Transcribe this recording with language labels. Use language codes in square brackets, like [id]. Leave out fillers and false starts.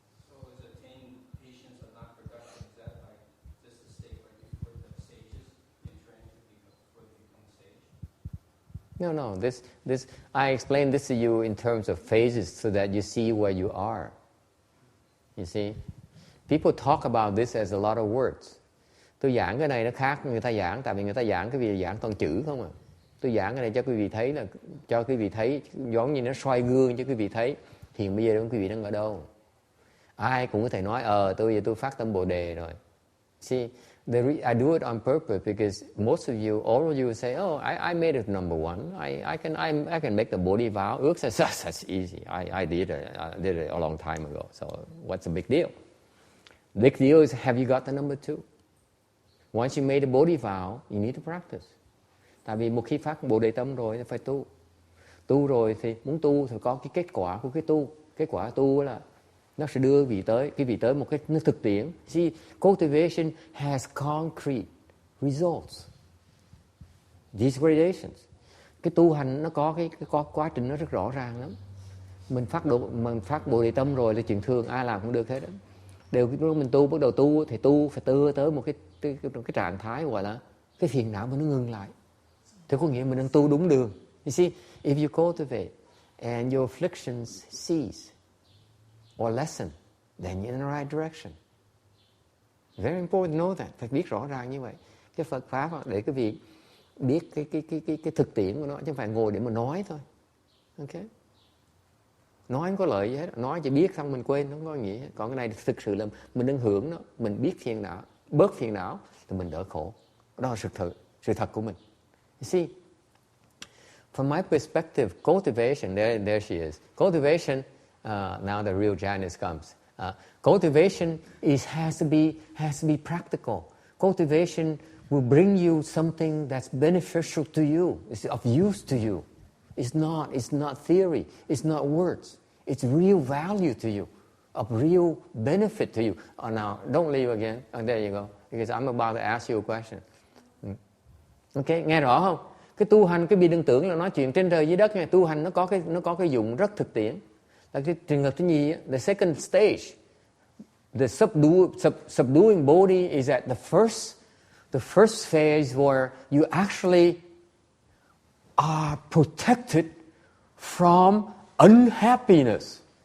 [en] So is attaining patience of non-production, is that like just the state where you put the stages in training before you become sage? No. This I explained this to you in terms of phases so that you see where you are. You see, people talk about this as a lot of words. [vi] Tôi giảng cái này nó khác người ta giảng, tại vì người ta giảng cái gì giảng toàn chữ không à. Tôi giảng cái này cho quý vị thấy là cho quý vị thấy giống như nó soi gương cho quý vị thấy hiện bây giờ quý vị đang ở đâu. Ai cũng có thể nói tôi phát tâm Bồ đề rồi. [en] See, I do it on purpose because most of you, all of you say, I made it number one. I can make the Bodhi vow. Ước says, that's easy. I did it a long time ago. So what's the big deal? Big deal is, have you got the number two? Once you made the Bodhi vow, you need to practice. [vi] Tại vì một khi phát Bồ đề tâm rồi thì phải tu. Tu rồi thì muốn tu thì có cái kết quả của cái tu. Kết quả tu là nó sẽ đưa quý vị tới một cái thực tiễn. [en] See, cultivation has concrete results. These gradations. [vi] Cái tu hành nó có cái quá trình nó rất rõ ràng lắm. Mình phát Bồ đề tâm rồi là chuyện thường, ai làm cũng được hết đó. Lúc mình tu, bắt đầu tu thì tu phải tới một cái trạng thái gọi là cái phiền não mà nó ngừng lại. Thế có nghĩa mình đang tu đúng đường. [en] You see, if you cultivate and your afflictions cease or lessen, then you're in the right direction. Very important to know that. [vi] Phải biết rõ ràng như vậy. Cái Phật pháp để quý vị biết cái thực tiễn của nó, chứ không phải ngồi để mà nói thôi. Okay? Nói không có lợi gì hết. Nói chỉ biết xong mình quên, không có nghĩa. Còn cái này thực sự là mình đang hưởng nó, mình biết phiền não, bớt phiền não thì mình đỡ khổ. Đó là sự thật của mình. [en] You see, from my perspective, cultivation, there she is. Cultivation, now the real Janice comes. Cultivation has to be practical. Cultivation will bring you something that's beneficial to you. It's of use to you. It's not theory. It's not words. It's real value to you, of real benefit to you. Now, don't leave again. There you go. Because I'm about to ask you a question. [vi] Ok, nghe rõ không? Cái tu hành, cái bị đừng tưởng là nói chuyện trên trời dưới đất nha. Tu hành nó có cái dụng rất thực tiễn. Là cái trường hợp thứ nhì, [en] the second stage, the subduing body is at the first phase where you actually are protected from unhappiness.